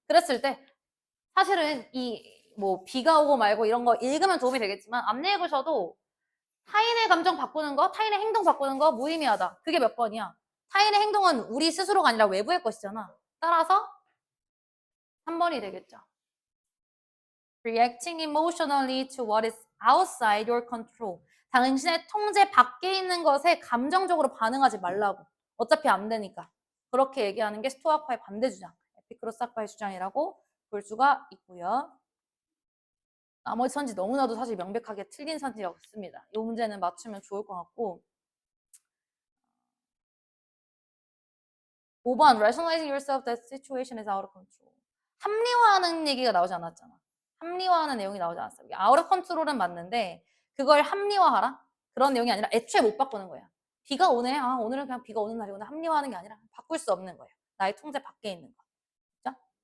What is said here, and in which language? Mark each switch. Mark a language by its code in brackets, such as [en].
[ko] 그랬을 때 사실은 이 뭐 비가 오고 말고 이런 거 읽으면 도움이 되겠지만 안 읽으셔도 타인의 감정 바꾸는 거, 타인의 행동 바꾸는 거 무의미하다. 그게 몇 번이야? 타인의 행동은 우리 스스로가 아니라 외부의 것이잖아. 따라서 3번이 되겠죠. [en] Reacting emotionally to what is outside your control. [ko] 당신의 통제 밖에 있는 것에 감정적으로 반응하지 말라고. 어차피 안 되니까. 그렇게 얘기하는 게 스토아파의 반대 주장, 에피크로스 학파의 주장이라고 볼 수가 있고요. 나머지 선지 너무나도 사실 명백하게 틀린 선지가 없습니다. 이 문제는 맞추면 좋을 것 같고 5번 [en] Rationalizing yourself that situation is out of control. [ko] 합리화하는 얘기가 나오지 않았잖아. 합리화하는 내용이 나오지 않았어. [en] out of control [ko] 은 맞는데 그걸 합리화하라? 그런 내용이 아니라 애초에 못 바꾸는 거야. 비가 오네. 아, 오늘은 그냥 비가 오는 날이구나. 합리화하는 게 아니라 바꿀 수 없는 거예요. 나의 통제 밖에 있는 거. 그죠?